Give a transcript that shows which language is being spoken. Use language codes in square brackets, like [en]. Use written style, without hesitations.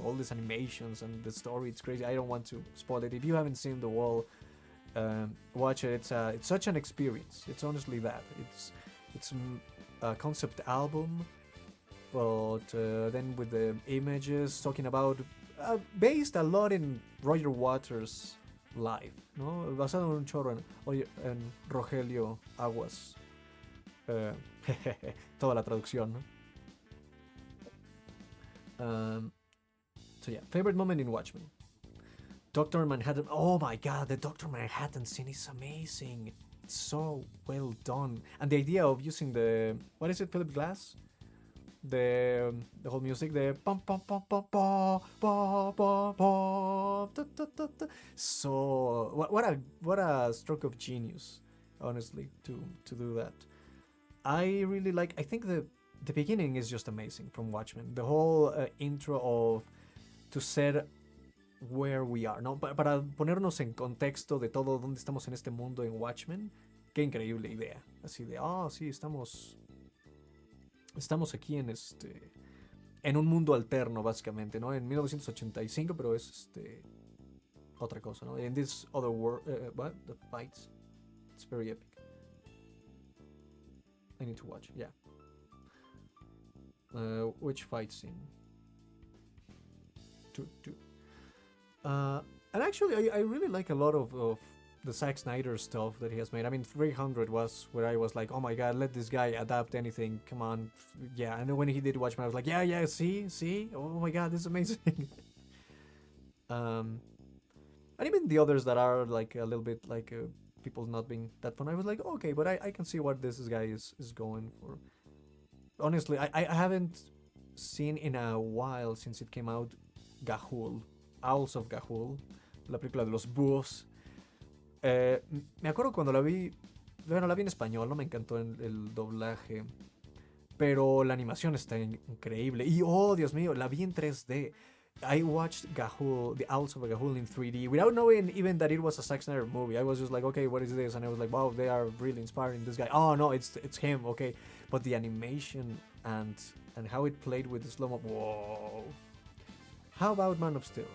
[en] All these animations and the story, it's crazy. I don't want to spoil it. If you haven't seen The Wall, watch it. It's such an experience. It's honestly that. It's a concept album, but then with the images talking about, based a lot in Roger Waters' life, ¿no? [es] Basado en un chorro en Rogelio Aguas. Toda la traducción, ¿no? [en] So yeah, favorite moment in Watchmen. Dr. Manhattan. Oh my god, the Dr. Manhattan scene is amazing. It's so well done. And the idea of using the, what is it, Philip Glass? The whole music, the pom pom pom pom pom pom pom pom, so what a stroke of genius, honestly, to do that. I really like. I think the beginning is just amazing from Watchmen. The whole intro of to set where we are, ¿no? [es] Para ponernos en contexto de todo dónde estamos en este mundo en Watchmen. Qué increíble idea. Así de, sí, estamos aquí en un mundo alterno, básicamente, ¿no? En 1985, pero es otra cosa, ¿no? [en] In this other world, what? The fights. It's very epic. I need to watch, yeah. Which fight scene? Two. And actually, I really like a lot of the Zack Snyder stuff that he has made. I mean, 300 was where I was like, oh my god, let this guy adapt anything. Come on. Yeah, and then when he did Watchmen, I was like, yeah, see? Oh my god, this is amazing. And even the others that are like a little bit like people not being that fun, I was like, okay, but I can see what this guy is going for. Honestly, I haven't seen in a while since it came out Ga'Hoole, Owls of Ga'Hoole, [es] la película de los búhos. Me acuerdo cuando la vi, bueno, la vi en español, no me encantó el doblaje, pero la animación está increíble. Y oh, Dios mío, la vi en 3D. [en] I watched Ga'Hoole, the Owls of Ga'Hoole in 3D without knowing even that it was a Zack Snyder movie. I was just like, okay, what is this? And I was like, wow, they are really inspiring this guy. Oh no, it's him, okay. But the animation and how it played with the slow-mo, whoa. How about Man of Steel?